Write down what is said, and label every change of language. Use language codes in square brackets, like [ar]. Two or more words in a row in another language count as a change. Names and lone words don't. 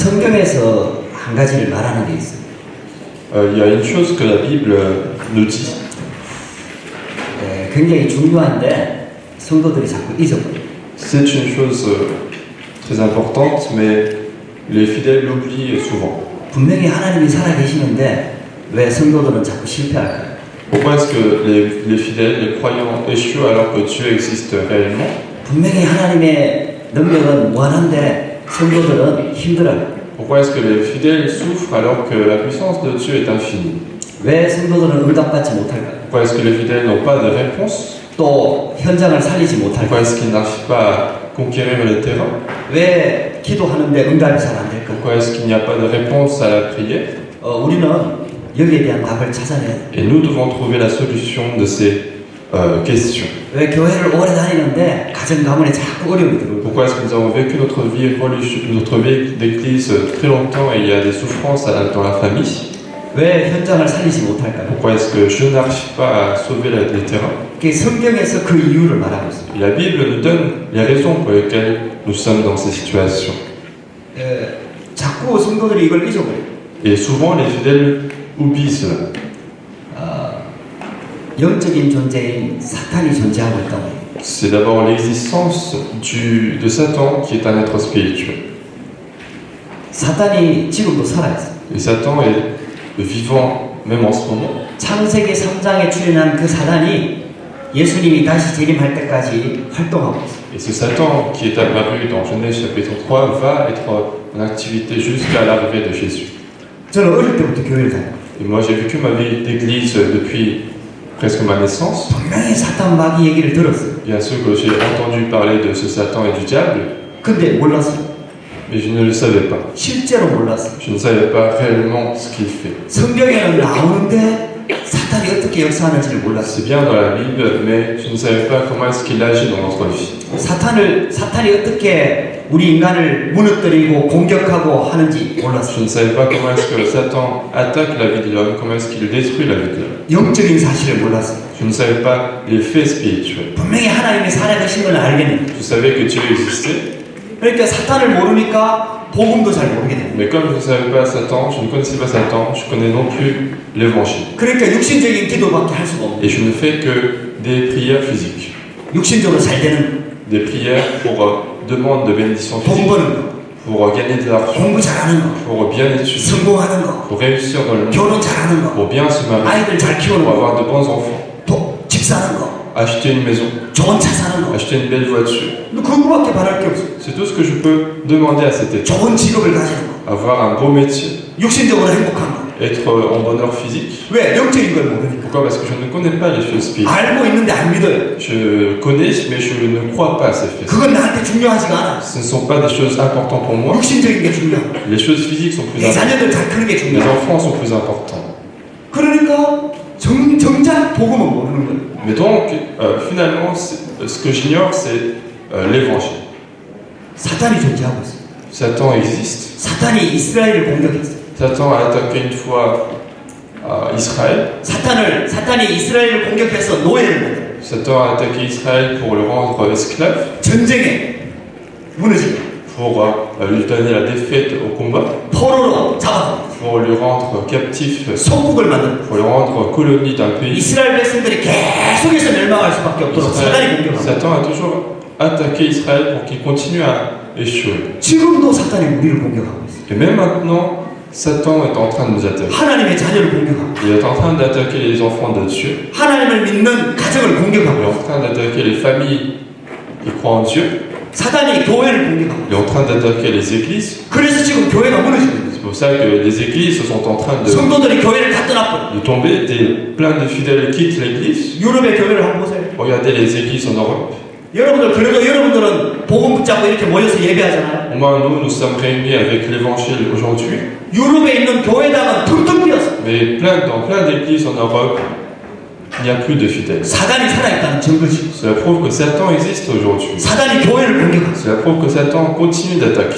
[ko] 성경에서 한 가지를 말하는 게 있어요. [fr] Il y a une chose que la Bible nous dit. [ko] 굉장히 중요한데 성도들이 자꾸 잊어버려요. [fr] C'est une chose très importante, mais les fidèles l'oublient souvent. [ko] 분명히 하나님이 살아계시는데 왜 성도들은 자꾸 실패할까요? [fr] Pourquoi est-ce que les fidèles, les croyants échouent alors que Dieu existe réellement? [ko] 분명히 하나님의 능력은 무한한데 성도들은 힘들어요. [fr] Pourquoi est-ce que les fidèles souffrent alors que la puissance de Dieu est infinie? [ko] 왜 성도들은 응답받지 못할까요? [fr] Pourquoi est-ce que les fidèles n'ont pas de réponse? [ko] 또 현장을 살리지 [fr] Pourquoi [ko] 못할까요? [fr] est-ce qu'ils n'arrivent pas à conquérir le terrain? [ko] 왜 기도하는데 응답이 잘 안 될까요? [fr] Pourquoi est-ce qu'il n'y a pas de réponse à la prière? [ko] 우리는 여기에 대한 답을 찾아내야 돼요. [fr] Et nous devons trouver la solution de ces questions. [ko] 왜 교회를 오래 다니는데 가정 가문에 자꾸 어려움이 들어요? [fr] Pourquoi est-ce que nous avons vécu notre vie d'église très longtemps et il y a des souffrances dans la famille? [ko] 왜 현장을 살리지 못할까요? [fr] Pourquoi est-ce que je n'arrive pas à sauver les terrains? [ko] 성경에서 그 이유를 말하고 있습니다. [fr] Et la Bible nous donne les raisons pour lesquelles nous sommes dans ces situations. [ko] 자꾸 성도들이 이걸 잊어버려요. [fr] Et souvent les fidèles oublient cela. [ko] 영적인 존재인 사탄이 존재하고 있다고 해요. [fr] C'est d'abord l'existence de Satan qui est un être spirituel. [ko] 사탄이 지금도 살아있어요. [fr] Et Satan est vivant même en ce moment. [ko] 창세기 3장에 출현한 그 사단이 예수님이 다시 재림할 때까지 활동하고 있어요. [fr] Et ce Satan qui est apparu dans Genèse chapitre 3 va être en activité jusqu'à l'arrivée de Jésus. [ko] 저는 어릴 때부터 교회를 다녀요. [fr] Et moi j'ai vécu ma vie d'église depuis presque ma naissance. [ko] 분명히 사탄 마귀 얘기를 들었어요. [fr] Bien sûr que j'ai entendu parler de ce Satan et du diable, [ko] 근데 몰랐어요. [fr] mais je ne le savais pas. [ko] 실제로 몰랐어요. [fr] Je ne savais pas réellement ce qu'il fait. [ko] 성경에는 나오는데 사탄이 어떻게 역사하는지를 몰랐어요. [fr] C'est bien dans la Bible, mais je ne savais pas comment est-ce qu'il agit dans notre vie. [ko] 사탄이 어떻게 우리 인간을 무너뜨리고 공격하고 하는지 몰랐어요. [fr] Je ne savais pas comment est-ce que Satan attaque la vie de l'homme, comment est-ce qu'il détruit la vie de l'homme. [ko] 영적인 사실을 몰랐어요. [fr] Je ne savais pas les faits spirituels. [ko] 분명히 하나님이 살아계신 걸 알겠는데. [fr] Je savais que Dieu existait, [ko] 그러니까 사탄을 모르니까 복음도 잘 모르게 됩니다. [fr] mais comme je ne savais pas Satan, je ne connaissais pas Satan, je connais non plus l'évangile. [ko] 그러니까 육신적인 기도밖에 할 수가 없어요. [fr] Et je ne fais que des prières physiques. [ko] 육신적으로 잘 되는 [fr] Des prières pour demande de bénédiction [ko] 돈 [fr] physique, [ko] 버는 거, [fr] pour gagner de l'argent, [ko] 공부 잘하는 거, [fr] pour bien étudier, [ko] 성공하는 거, [fr] pour réussir dans le monde, [ko] 결혼 잘하는 거, [fr] pour bien se marier, [ko] 아이들 잘 키우는 [fr] pour [ko] 거, [fr] avoir de bons enfants, [ko] 집 사는 거, [fr] acheter une maison, [ko] 좋은 차 사는 거. [fr] acheter une belle voiture. [ko] 그거밖에 바랄 게 없어요. [fr] C'est tout ce que je peux demander à cet état. [ko] 좋은 직업을 가지는 거, [fr] Avoir un beau métier, [ko] 육신적으로 행복한 거. [fr] être en bonheur physique. [ko] 왜? 영적인 걸 모르니까. [fr] Pourquoi? Parce que je ne connais pas les choses spirituelles. [ko] 알고 있는데 안 믿어요. [fr] Je connais, mais je ne crois pas à ces faits. [ko] 그건 나한테 중요하지가 않아. [fr] Ce ne sont pas des choses importantes pour moi. [ko] 육신적인 게 중요하고 [fr] Les choses physiques sont plus [ko] 내 [fr] importantes. [ko] 자녀들 잘 크는 게 [fr] Les [ko] 중요하고. [fr] enfants sont plus importants. [ko] 그러니까 정작 복음은 모르는 거예요. [fr] Mais donc, finalement, ce que j'ignore, c'est l'évangile. [ko] 사탄이 존재하고 있어요. [fr] Satan existe. [ko] 사탄이 이스라엘을 공격했어요. [fr] Satan a attaqué une fois Israël. [ko] 사탄이 이스라엘을 공격해서 노예를 만들어요. [fr] Satan a attaqué Israël pour le rendre esclave, [ko] 전쟁에 무너지고 [fr] pour lui donner la défaite au combat, [ko] 포로로 잡아서 [fr] pour le rendre captif, [ko] 속국을 만들고 [fr] pour le rendre colonie d'un pays. [ko] 이스라엘 백성들이 계속해서 멸망할 수밖에 없도록 사탄이 공격합니다. [fr] Satan a toujours attaqué Israël pour qu'il continue à échouer. [ko] 지금도 사탄이 우리를 공격하고 있어요. [fr] Et même maintenant, Satan est en train de nous attaquer. [ko] 하나님의 자녀를 공격하고 [fr] Il est en train d'attaquer les enfants de Dieu. [ko] 하나님을 믿는 가정을 [fr] Il est [ko] 공격하고 [fr] en train d'attaquer les familles qui croient en Dieu. [ko] 사탄이 교회를 공격하고 [fr] Il est en train d'attaquer les églises. [ko] 그래서 지금 교회가 무너지고 있어요. [fr] C'est pour ça que les églises sont en train [ko] 성도들이 교회를 다 떠났고 [fr] de tomber. Plein de fidèles quittent l'église. [ko] 유럽의 교회를 한번 보세요. [fr] Regardez les églises en Europe. [ko] 여러분들 그래도 여러분들은 복음 붙잡고 이렇게 모여서 예배하잖아요. [fr] Au moins, nous sommes réunis avec l'évangile aujourd'hui. [ko] 유럽에 있는 교회당은 텅텅 비었어. [fr] Mais dans plein d'églises en Europe, il n'y a plus de fidèles. [ko] 사단이 살아있다는 증거지. [fr] Cela prouve que Satan existe aujourd'hui. [ko] 사단이 교회를 공격하고 [fr] Cela prouve que Satan continue d'attaquer.